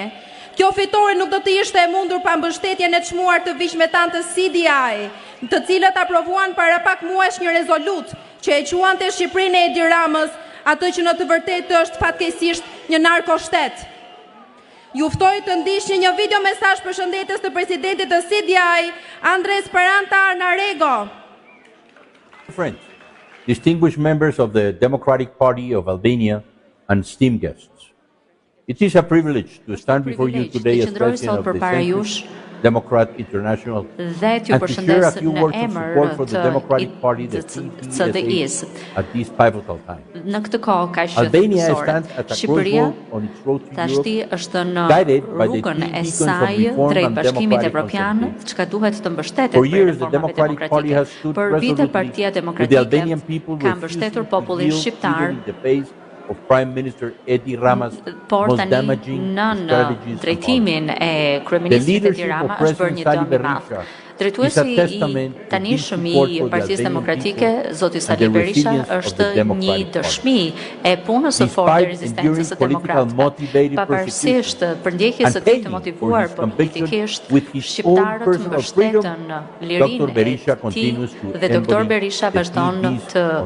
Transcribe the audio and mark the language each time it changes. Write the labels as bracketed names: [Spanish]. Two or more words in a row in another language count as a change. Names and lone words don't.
[Albanian] Kjo fitore nuk do të ishte e mundur pa mbështetjen e çmuar të viqmetan të CDI, të cilët aprovuan para pak muajsh një rezolut që e quante Shqipërinë e Edi Ramës, atë që në të vërtetë është fatkeqësisht një narkoshtet. Ju ftoj të ndiqni një video mesazh përshëndetjes të presidentit të CDI, Andres Paranta Arnarego. [English] Friends, distinguished members of the Democratic Party of Albania and esteemed guests, it is a privilege to stand before you today as president of the Centrist Democrat International and to share a few words of support for the Democratic Party, the CDS, at this pivotal time. Albania stands at a crossroad on its road to Europe, guided by the three beacons of reform and democratic consolidation. For years, the Democratic Party has stood resolutely with the Albanian people, refusing to yield even in the face of Prime Minister Edi Rama's most damaging strategies [Albanian] drejtimin e kryeministrit Edi Rama është bërë një dëm i madh. Drejtuesi i tanishëm i Partisë Demokratike, zoti Sali Berisha, është një dëshmi e punës së fortë e rezistencës së demokratëve. Pavarësisht përndjekjes së tij të motivuar politikisht, shqiptarët mbështetën lirinë e tij dhe doktor Berisha vazhdon të